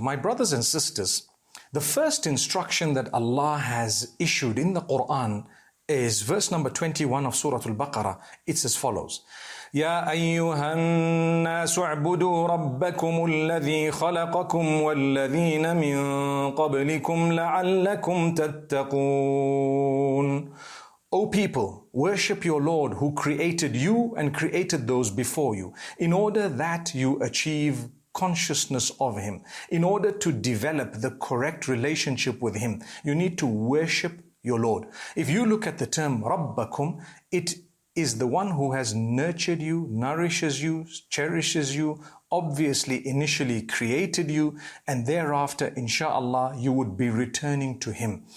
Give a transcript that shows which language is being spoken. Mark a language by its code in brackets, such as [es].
[en] My brothers and sisters, the first instruction that Allah has issued in the Quran is verse number 21 of Surah Al-Baqarah. It's as follows. [ar] يا أيها الناس اعبدوا ربكم الذي خلقكم والذين من قبلكم لعلكم تتقون. [en] O people, worship your Lord who created you and created those before you, in order that you achieve consciousness of Him. In order to develop the correct relationship with Him, you need to worship your Lord. If you look at the term Rabbakum, it is the one who has nurtured you, nourishes you, cherishes you, obviously initially created you, and thereafter, inshallah, you would be returning to Him.